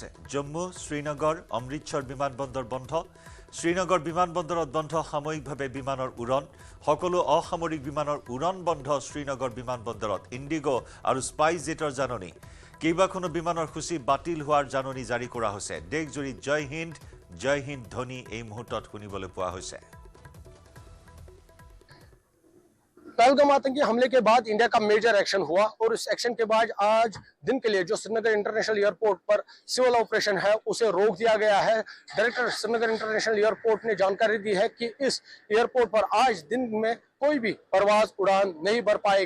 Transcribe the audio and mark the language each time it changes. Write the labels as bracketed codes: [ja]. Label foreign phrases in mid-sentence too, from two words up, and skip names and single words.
[as] জম্মু, শ্ৰীনগৰ, অমৃতসৰ বিমানবন্দৰ বন্ধ। শ্ৰীনগৰ বিমানবন্দৰত বন্ধ সাময়িকভাৱে বিমানৰ উৰণ। সকলো অসামৰিক বিমানৰ উৰণ বন্ধ শ্ৰীনগৰ বিমানবন্দৰত। ইণ্ডিগো আৰু স্পাইচ জেটৰ জাননী। কেইবাখনো বিমানৰ সূচী বাতিল হোৱাৰ জাননী জাৰি কৰা হৈছে। দেশজুৰি [hi] जय हिन्द [as] ধ্বনি এই মুহূৰ্তত শুনিবলৈ পোৱা হৈছে। [hi] पहलगाम आतंकी हमले के बाद इंडिया का [en] major action [hi] हुआ और इस एक्शन के बाद आज दिन के लिए जो श्रीनगर इंटरनेशनल एयरपोर्ट पर [en] civil operation [hi] है उसे रोक दिया गया है। डायरेक्टर श्रीनगर इंटरनेशनल एयरपोर्ट ने जानकारी दी है कि इस एयरपोर्ट पर आज दिन में कोई भी परवाज उड़ान नहीं भर पाएगी।